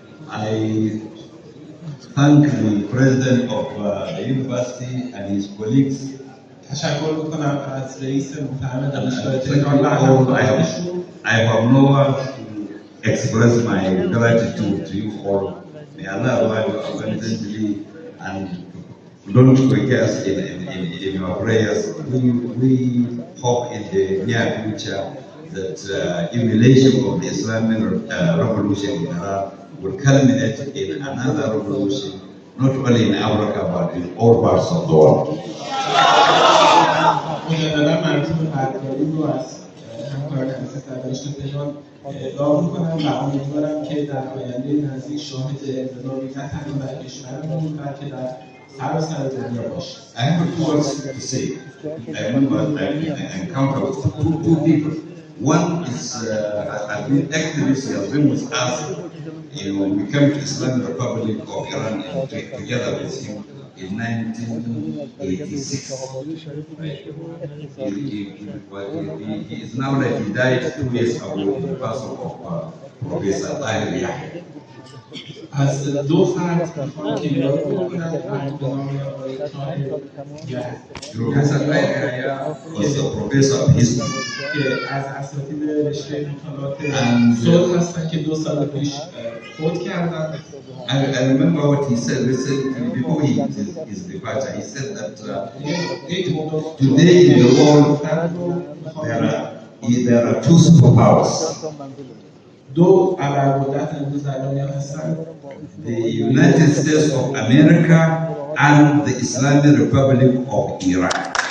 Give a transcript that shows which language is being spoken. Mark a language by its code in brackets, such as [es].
[en] I thank the president of the university and his colleagues. [fa] تشکر میکنم از رئیس محترم دانشگاه تهران و همکارانشون. [en] I have no words to express my gratitude to you all. May Allah reward you abundantly and don't forget us in your prayers. We hope in the near future that emulation of the Islamic revolution in Iran will culminate in another revolution, not only in Africa but in all parts of the world. [fa] مجددا منظور قدردانی رو از همکاران عزیز در داشته پیمان ادعا میکنم و امیدوارم که در آینده نزدیک شاهد انقلابی نه تنها در کشورمون بلکه در سراسر دنیا باشیم. [en] I have two words to say. I remember that I encountered with two people. One is I've been activist, he has been with us. We came to Islamic Republic of Iran together with him in 1986. He is now like he died 2 years ago in the person of Professor Tahir. [fa] از دو فرد میخوام که یاد بکنم به نام آقای طاهر [en] Professor Tahir was a professor of history. [fa] که از اساتید رشته مطالعات صلح هستن که 2 سال پیش فوت کردن. [en] I remember what he said recently before his departure. He said that today in the world there are two superpowers. [fa] دو ابرقدرت امروز در دنیا هستن. [en] The United States of America and the Islamic Republic of Iran.